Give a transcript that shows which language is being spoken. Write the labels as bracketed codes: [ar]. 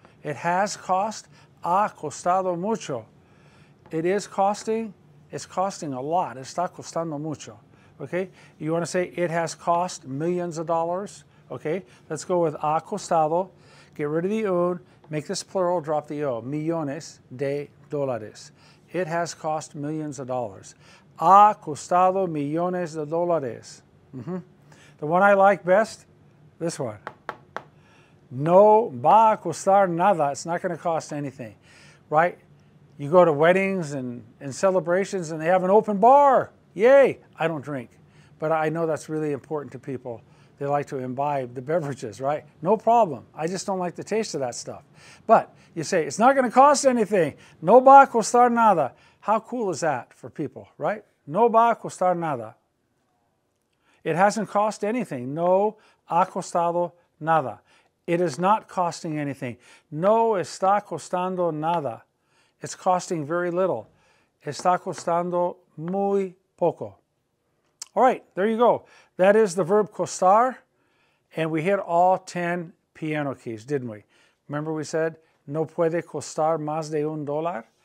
[en] It has cost, [es] ha costado mucho. [en] It is costing, it's costing a lot. [es] Está costando mucho. [en] Okay? You want to say it has cost millions of dollars. Okay? Let's go with ha costado. Get rid of the un. Make this plural, drop the o. [es] Millones de dólares. [en] It has cost millions of dollars. [es] Ha costado millones de dólares. [en] The one I like best, this one. [es] No va a costar nada. [en] It's not going to cost anything, right? You go to weddings and celebrations and they have an open bar. Yay! I don't drink, but I know that's really important to people. They like to imbibe the beverages, right? No problem. I just don't like the taste of that stuff. But you say, it's not going to cost anything. [es] No va a costar nada. [en] How cool is that for people, right? [es] No va a costar nada. [en] It hasn't cost anything. [es] No ha costado nada. [en] It is not costing anything. [es] No está costando nada. [en] It's costing very little. [es] Está costando muy poco. [en] All right, there you go. That is the verb costar, and we hit all 10 piano keys, didn't we? Remember we said, [es] no puede costar más de $1?